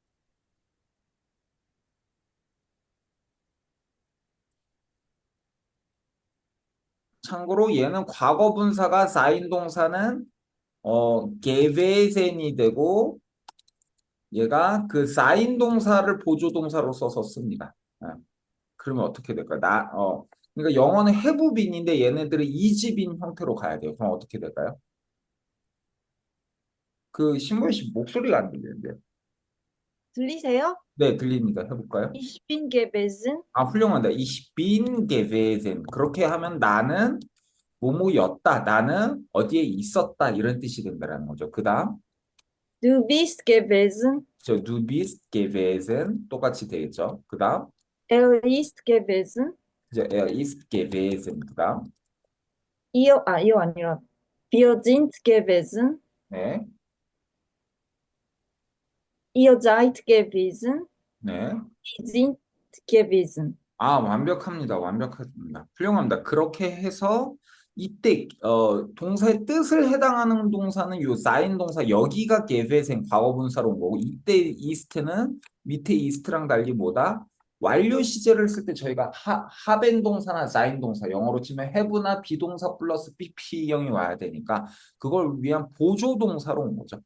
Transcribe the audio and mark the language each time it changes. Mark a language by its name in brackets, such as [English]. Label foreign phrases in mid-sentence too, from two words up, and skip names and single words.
[Korean] 참고로 얘는 과거 분사가 쌓인 동사는 gewesen이 되고 얘가 그 쌓인 동사를 보조 동사로 써서 씁니다. 그러면 어떻게 될까요? 그러니까 영어는 [English] have been [Korean] 인데 얘네들은 [English] is been [Korean] 형태로 가야 돼요. 그럼 어떻게 될까요? 그 신보희 씨 목소리가 안 들리는데요. 들리세요? 네, 들립니다. 해볼까요? [German] Ich bin gewesen. [Korean] 훌륭하다. [German] Ich bin gewesen. [Korean] 그렇게 하면 나는 뭐뭐였다. 나는 어디에 있었다. 이런 뜻이 된다는 거죠. 그 다음, [German] Du bist gewesen. du bist gewesen. [Korean] 똑같이 되겠죠. 그 다음, [German] Er ist gewesen. er ist gewesen. [Korean] 그 다음, [German] ihr 아니라. Wir sind gewesen. [Korean] 네, [German] Ihr seid gewesen. [Korean] 네. [German] Wir sind gewesen. [Korean] 완벽합니다. 완벽합니다. 훌륭합니다. 그렇게 해서 이때 동사의 뜻을 해당하는 동사는 요 쌓인 동사 여기가 게베생 과거분사로 온 거고 이때 이스트는 밑에 이스트랑 달리 뭐다? 완료 시제를 쓸 때 저희가 하벤 동사나 쌓인 동사 영어로 치면 have나 비동사 플러스 BP형이 와야 되니까 그걸 위한 보조 동사로 온 거죠.